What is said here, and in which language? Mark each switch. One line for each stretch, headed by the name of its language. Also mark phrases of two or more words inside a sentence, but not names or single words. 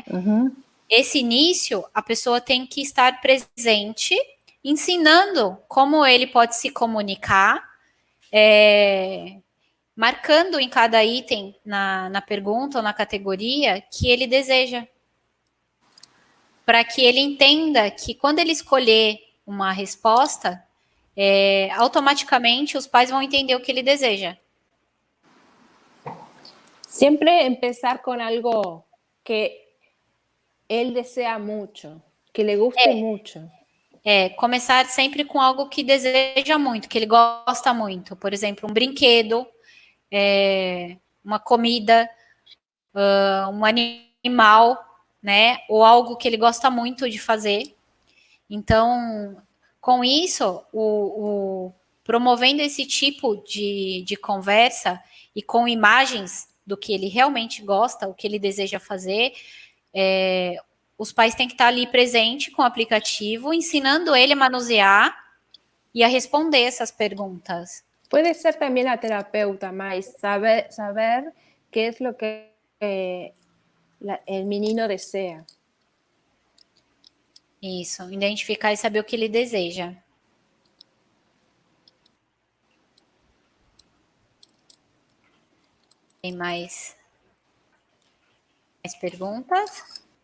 Portuguese: Esse início, a pessoa tem que estar presente, ensinando como ele pode se comunicar, marcando em cada item na pergunta ou na categoria que ele deseja. Para que ele entenda que quando ele escolher uma resposta, automaticamente os pais vão entender o que ele deseja.
Spanish: Siempre empezar con algo que él desea mucho, que le guste mucho.
Portuguese: Começar sempre com algo que deseja muito, que ele gosta muito. Por exemplo, um brinquedo, uma comida, um animal, né? Ou algo que ele gosta muito de fazer. Então, com isso, promovendo esse tipo de conversa e com imagens do que ele realmente gosta, o que ele deseja fazer, os pais têm que estar ali presente com o aplicativo, ensinando ele a manusear e a responder essas perguntas.
Spanish: Puede ser también la terapeuta, mas saber qué es lo que el menino desea.
Portuguese: Isso, identificar e saber o que ele deseja. Tem mais perguntas?